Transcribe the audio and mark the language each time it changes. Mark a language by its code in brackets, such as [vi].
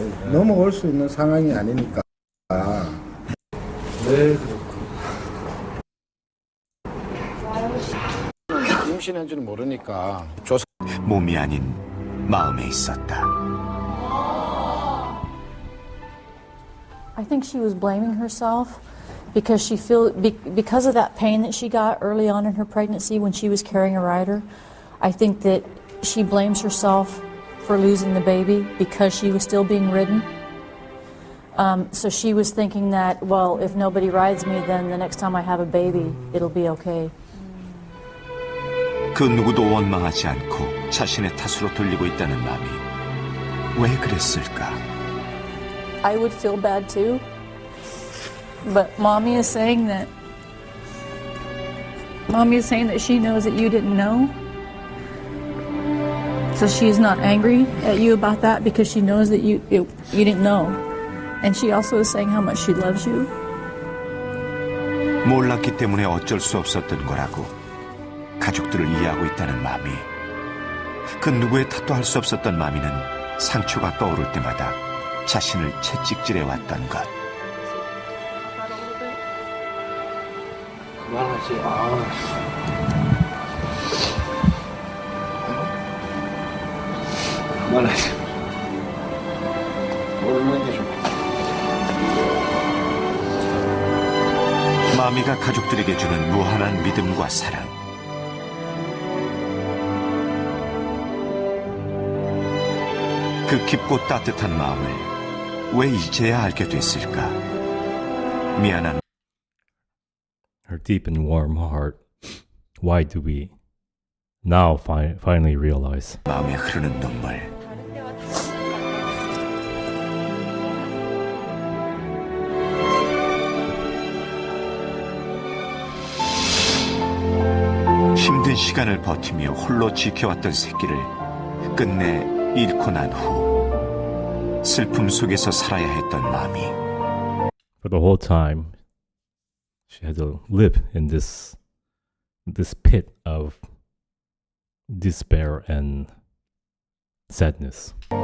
[ko] 넘어올 수 있는 상황이 아니니까. 네, 그렇군. 임신한 줄 모르니까 조산 몸이 아닌 마음에 있었다. [en] I think she was blaming herself because because of that pain that she got early on in her pregnancy when she was carrying a rider. I think that she blames herself for losing the baby because she was still being ridden. So she was thinking that, well, if nobody rides me, then the next time I have a baby, it'll be okay. [ko] 그 누구도 원망하지 않고 자신의 탓으로 돌리고 있다는 마음이 왜 그랬을까? [en] I would feel bad too, but mommy is saying that she knows that you didn't know. So she's not angry at you about that because she knows that you didn't know. And she also is saying how much she loves you. [ko] 몰랐기 때문에 어쩔 수 없었던 거라고 가족들을 이해하고 있다는 마음이 그 누구의 탓도 할 수 없었던 마미는 상처가 떠오를 때마다 자신을 채찍질해 왔던 것. 그만하지. 그만하지. 모르는 게 좋아. 마미가 가족들에게 주는 무한한 믿음과 사랑. 그 깊고 따뜻한 마음을 왜 이제야 알게 됐을까? 미안한 [en] Her deep and warm heart. Why do we now finally realize? [ko] 마음에 흐르는 눈물. 힘든 시간을 버티며 홀로 지켜왔던 새끼를 끝내 잃고 난 후 슬픔 속에서 살아야 했던 마음이. [en] For the whole time, she had to live in this pit of despair and sadness.